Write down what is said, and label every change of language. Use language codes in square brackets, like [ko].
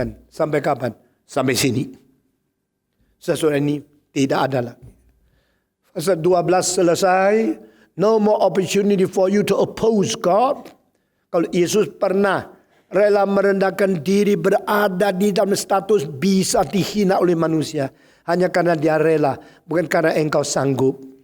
[id] Sampai kapan? Sampai sini. Sesuatu ini tidak ada lagi. Fase 12 selesai. [en] No more opportunity for you to oppose God. [id] Kalau Yesus pernah rela merendahkan diri, berada di dalam status bisa dihina oleh manusia. Hanya karena dia rela. Bukan karena engkau sanggup.